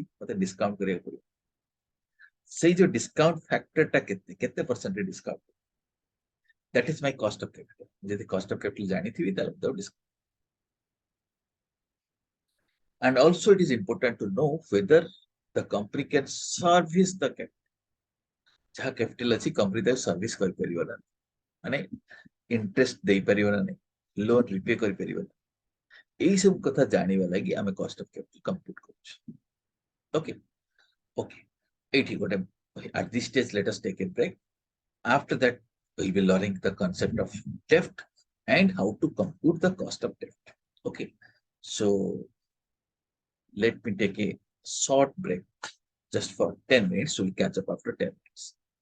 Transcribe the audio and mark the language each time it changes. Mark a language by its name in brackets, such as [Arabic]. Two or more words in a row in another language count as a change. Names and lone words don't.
[Odia] ମତେ ଡିସକାଉଣ୍ଟ କରିବାକୁ ପଡିବ। ସେଇ ଯୋଉ [English] discount factor [Odia] କେତେ କେତେ [English] percent discount, that is my cost of capital. [Odia] ଯଦି [English] cost of capital [Odia] ଜାଣିଥିବି ତାହେଲେ ଡିସକାଉଣ୍ଟ। [English] And also it is important to know whether the company can service the capital। [Odia] ଯାହା କ୍ୟାପିଟାଲ ଅଛି କମ୍ପାନୀ ତାକୁ ସର୍ଭିସ କରିପାରିବ ନା, ମାନେ ଇଣ୍ଟରେଷ୍ଟ ଦେଇପାରିବ ନା ନାହିଁ, [English] loan repay [Odia] କରିପାରିବ ନା, ଏଇ ସବୁ କଥା ଜାଣିବା ଲାଗି ଆମେ [English] cost of capital compute [Odia] କରୁଛୁ। [English] okay okay, [Odia] ଏଇଠି ଗୋଟେ [English] at this stage let us take a break. After that we will be learning the concept of debt and how to compute the cost of debt. Okay, so let me take a short break just for 10 minutes. We'll catch up after 10 minutes.